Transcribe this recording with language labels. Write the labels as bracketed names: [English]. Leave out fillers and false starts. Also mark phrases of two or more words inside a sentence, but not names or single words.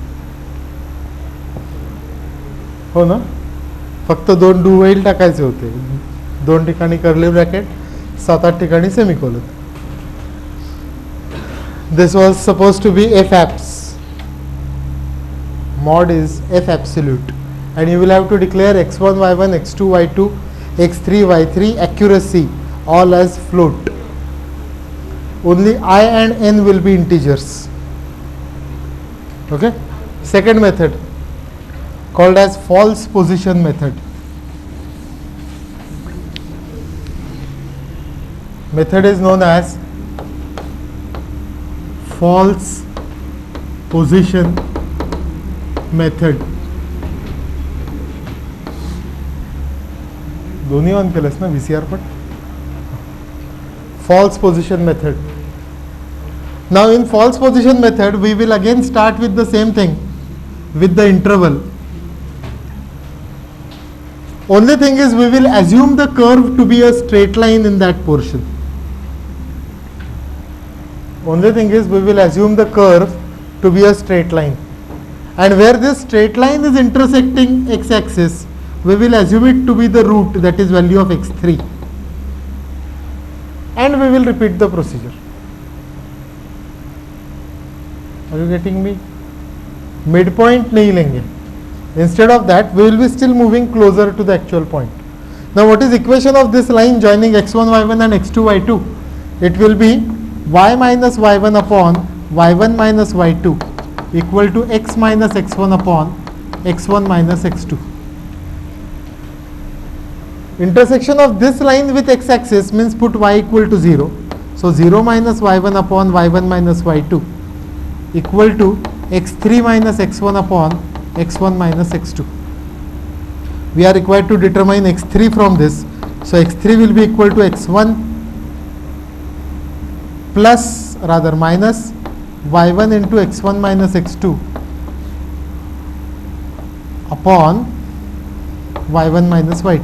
[Marathi] हो ना? फक्त 2 [English] do while [Marathi] टाकायचे होते. 2 ठिकाणी [English] curly bracket, [Marathi] 7-8 ठिकाणी सेमीकोलन. [English] This was supposed to be f abs. Mod is f absolute, and you will have to declare x1, y1, x2, y2, x3, y3 accuracy all as float. Only I and n will be integers. Okay. Second method called as false position method. Method is known as false position method. [Marathi] दोन्ही ऑन केलंस ना VCR पण. [English] False position method. Now in false position method, we will again start with the same thing, with the interval. Only thing is we will assume the curve to be a straight line in that portion. Only thing is we will assume the curve to be a straight line. And where this straight line is intersecting x-axis, we will assume it to be the root, that is value of x3. And we will repeat the procedure. Are you getting me? [Hindi] Midpoint नहीं लेंगे. [English] Instead of that, we will be still moving closer to the actual point. Now what is equation of this line joining x1, y1 and x2, y2? It will be y minus y1 upon y1 minus y2 equal to x minus x1 upon x1 minus x2. Intersection of this line with x-axis means put y equal to 0. So 0 minus y1 upon y1 minus y2 equal to x3 minus x1 upon x1 minus x2. We are required to determine x3 from this. So x3 will be equal to x1 plus rather minus y1 into x1 minus x2 upon y1 minus y2.